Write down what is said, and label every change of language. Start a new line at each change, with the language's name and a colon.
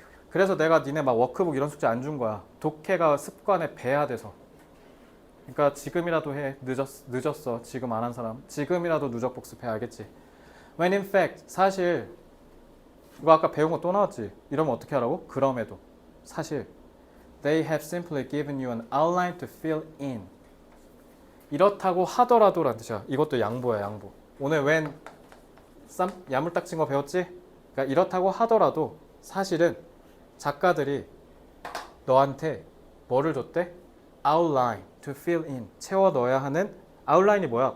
Korean: 그래서 내가 니네 막 워크북 이런 숙제 안 준 거야. 독해가 습관에 배야 돼서. 그러니까 지금이라도 해. 늦었어. 지금 안 한 사람. 지금이라도 누적 복습해. 알겠지?
English: When in fact
Korean: 사실 이거 아까 배운 거 또 나왔지? 이러면 어떻게 하라고? 그럼에도 사실
English: They have simply given you an outline to fill in.
Korean: 이렇다고 하더라도 라는 뜻이야. 이것도 양보야 양보. 오늘 웬 야물딱진 거 배웠지? 그러니까 이렇다고 하더라도 사실은 작가들이 너한테 뭐를 줬대?
English: outline to fill in.
Korean: 채워 넣어야 하는 outline이 뭐야?